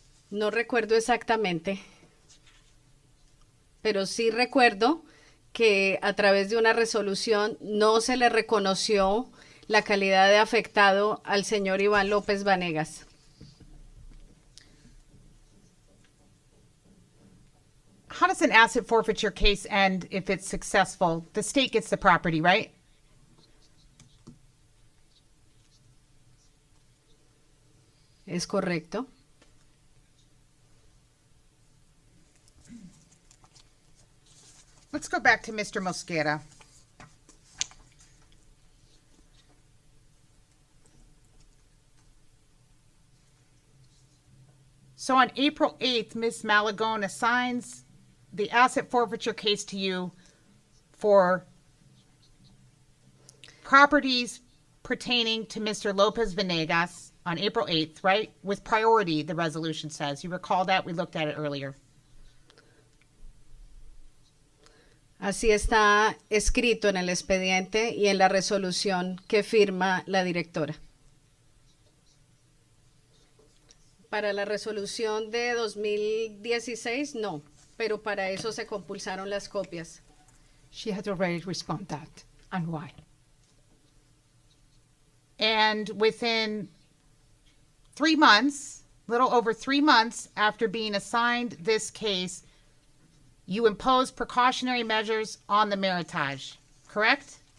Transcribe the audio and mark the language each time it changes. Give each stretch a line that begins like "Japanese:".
Spanish: No recuerdo exactamente, pero sí recuerdo que a través de una resolución no se le reconoció la calidad de afectado al señor Iván López Vanegas.
English: How does an asset forfeiture case end if it's successful? The state gets the property, right?
Spanish: Es correcto.
English: Let's go back to Mr. Mosqueda. So on April 8th, Ms. Malagone assigns the asset forfeiture case to you for properties pertaining to Mr. Lopez Venegas on April 8th, right? With priority, the resolution says. You recall that? We looked at it earlier.
Spanish: Así está escrito en el expediente y en la resolución que firma la directora. Para la resolución de 2016, no, pero para eso se compulsaron las copias.
English: She had already responded that, and why? And within 3 months, little over 3 months after being assigned this case, you imposed precautionary measures on the Meritage, correct?